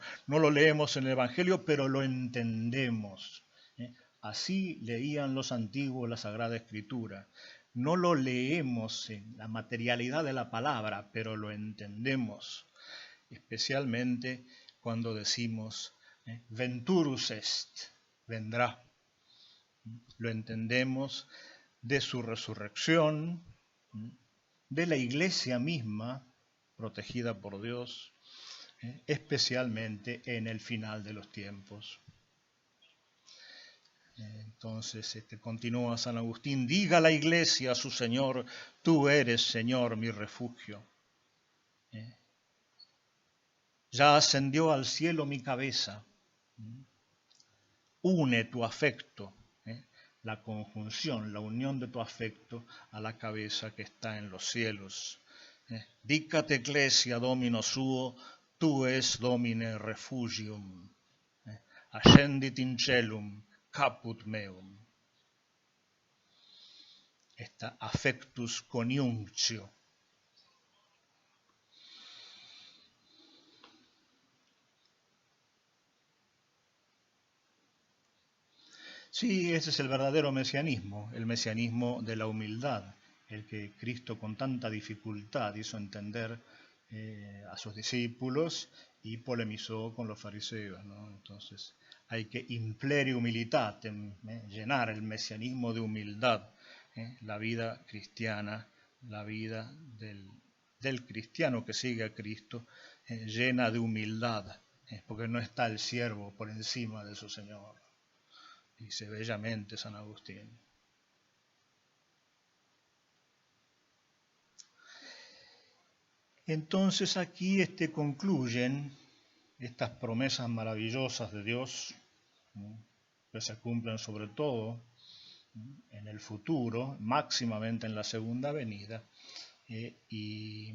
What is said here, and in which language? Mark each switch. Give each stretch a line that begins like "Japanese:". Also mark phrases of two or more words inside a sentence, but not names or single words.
Spanish: No lo leemos en el Evangelio, pero lo entendemos. Así leían los antiguos la Sagrada Escritura. No lo leemos en la materialidad de la palabra, pero lo entendemos, especialmente cuando decimos
Latin: venturus est,
Spanish: vendrá. Lo entendemos de su resurrección, de la iglesia misma, protegida por Dios, especialmente en el final de los tiempos. Entonces continúa San Agustín, diga la iglesia a su Señor, tú eres Señor mi refugio. Ya ascendió al cielo mi cabeza. Une tu afecto, la conjunción, la unión de tu afecto a la cabeza que está en los cielos.
Latin: Dicate ecclesia domino suo, tu es domine refugium. Ascendit in celum, caput meum. Esta affectus coniunctio.
Spanish: Sí, ese es el verdadero mesianismo, el mesianismo de la humildad, el que Cristo con tanta dificultad hizo entender a sus discípulos y polemizó con los fariseos, ¿no? Entonces hay que
Latin: implere humilitatem,
Spanish: llenar el mesianismo de humildad, la vida cristiana, la vida del cristiano que sigue a Cristo, llena de humildad, porque no está el siervo por encima de su Señor. Dice bellamente San Agustín. Entonces aquí concluyen estas promesas maravillosas de Dios, que se cumplen sobre todo en el futuro, máximamente en la segunda venida, y